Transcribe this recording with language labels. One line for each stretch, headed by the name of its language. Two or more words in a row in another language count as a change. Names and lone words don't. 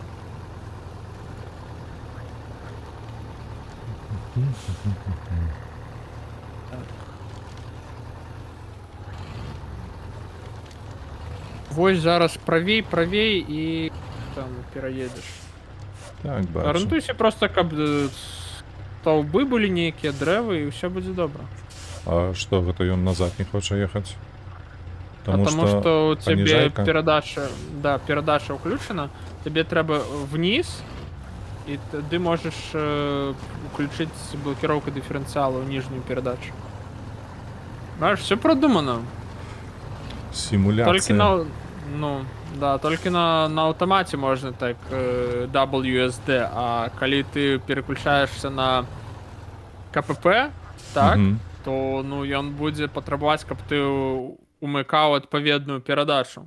Belarusian: Вось зараз правей і там пераедзеш. Так, бачу. Арыентуйся просто, каб стаўбы былі нейкія дрэвы, і ўсё будзе добра. А што гэта ён назад не хоча ехаць?
Russian: Потому что у тебе
Belarusian: паніжайка? перадача ўключана, тебе трэба вниз, і ты можаш уключыць блокіроўку дыферэнцыялу ў ніжнюю перадачу.
Russian: Знаешь, все продумано.
Belarusian: Сімуляцыя. Толькі толькі на аўтамаце можна так WSD, а калі ты
Russian: переключаешься на КПП,
Belarusian: так, то ну ён будзе патрабаваць, каб ты умыкаў адпаведную перадачу.